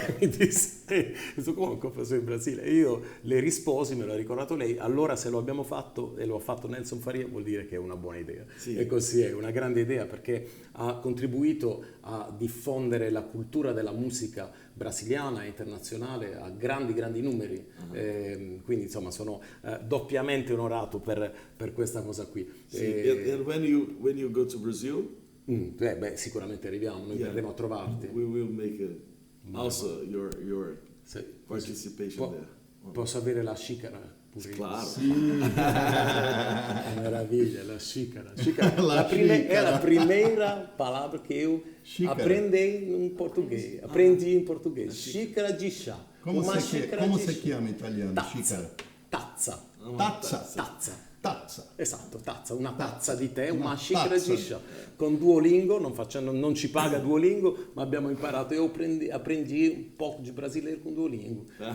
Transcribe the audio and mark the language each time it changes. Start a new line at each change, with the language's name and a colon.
Italian: Mi disse: come un compact show in Brasile? E io le risposi, me l'ha ricordato lei: allora se lo abbiamo fatto e lo ha fatto Nelson Faria vuol dire che è una buona idea. E così è, una grande idea, perché ha contribuito a diffondere la cultura della musica brasiliana e internazionale a grandi numeri, quindi insomma sono doppiamente onorato per questa cosa qui.
English: And when you go to Brazil,
Italian: sicuramente arriviamo, noi verremo a trovarti.
English: We will make also your participation there.
Italian: Posso avere la shikara?
Portuguese: Claro.
Italian: Meraviglia, la shikara.
Portuguese: È la primeira palavra que eu aprendi em português. Aprendi em português. Xícara de chá. Como você
Italian: chiama in italiano?
Portuguese: Xícara.
Italian: Tazza. Tazza. Esatto, tazza, una tazza di tè, una
Portuguese: xícara di chá.
Italian: Con Duolingo, non ci paga Duolingo, ma abbiamo imparato. Io
Portuguese: aprendi
Italian: un po' di brasileiro con Duolingo.